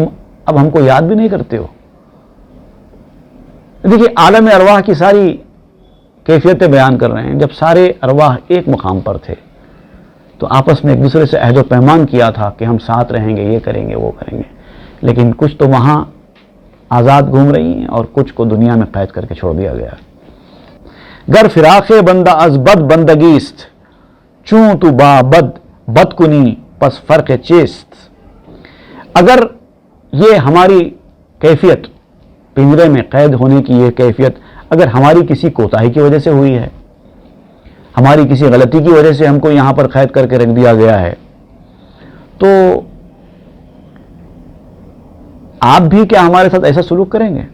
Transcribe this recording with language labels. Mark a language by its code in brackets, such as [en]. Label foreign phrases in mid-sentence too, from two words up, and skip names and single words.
[ur] اب ہم کو یاد بھی نہیں کرتے ہو۔ دیکھیے عالم ارواح کی ساری کیفیتیں بیان کر رہے ہیں۔ جب سارے ارواح ایک مقام پر تھے تو آپس میں ایک دوسرے سے عہد و پیمان کیا تھا کہ ہم ساتھ رہیں گے، یہ کریں گے، وہ کریں گے، لیکن کچھ تو وہاں آزاد گھوم رہی ہیں اور کچھ کو دنیا میں قید کر کے چھوڑ دیا گیا۔ [fa] گر فراق بندہ از بد بندگیست، چوں تو با بد کنی پس فرق چیست۔ [ur] اگر یہ ہماری کیفیت، پنجرے میں قید ہونے کی یہ کیفیت اگر ہماری کسی کوتاہی کی وجہ سے ہوئی ہے، ہماری کسی غلطی کی وجہ سے ہم کو یہاں پر قید کر کے رکھ دیا گیا ہے، تو آپ بھی کیا ہمارے ساتھ ایسا سلوک کریں گے؟